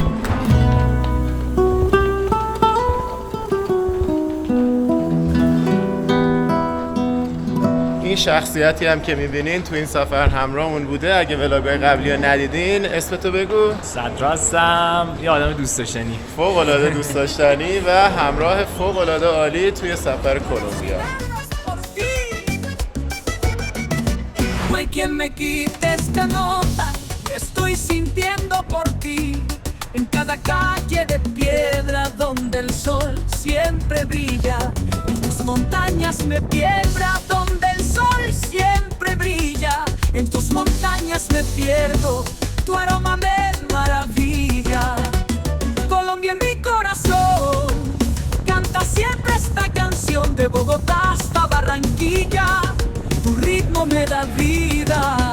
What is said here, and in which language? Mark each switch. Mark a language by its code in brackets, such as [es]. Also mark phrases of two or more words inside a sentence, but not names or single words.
[fa] این شخصیتی هم که میبینین تو این سفر همراهمون بوده. اگه ولاگای قبلی ها ندیدین اسمتو بگو. صدراستم، یه آدم دوست داشتنی، فوق العاده دوست داشتنی و همراه فوق العاده عالی توی سفر کلمبیا. [es] Quien me quite esta nota que estoy sintiendo por ti en cada calle de piedra donde el sol siempre brilla en tus montañas me pierda donde el sol siempre brilla en tus montañas me pierdo tu aroma me maravilla Colombia en mi corazón canta siempre esta canción de Bogotá hasta Barranquilla tu ritmo me da vida.